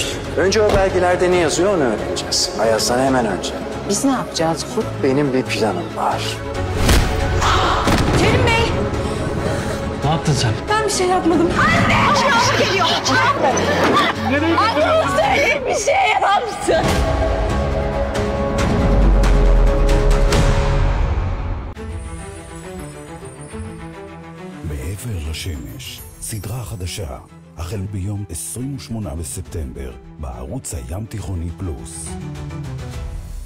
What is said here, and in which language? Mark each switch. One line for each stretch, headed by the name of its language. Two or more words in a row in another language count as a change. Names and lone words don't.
Turkish: Önce o belgelerde ne yazıyor onu öğreneceğiz. Ayaz'dan hemen önce. Biz ne yapacağız Kurt? Benim bir planım var. Kerim Bey! Ne yaptın sen? Ben bir şey yapmadım. Anne! Anne geliyor! Anne söyle bir şey yapsın.
Hebrew: מעבר לשמש, סדרה חדשה, החל ביום 28 בספטמבר, בערוץ הים תיכוני פלוס.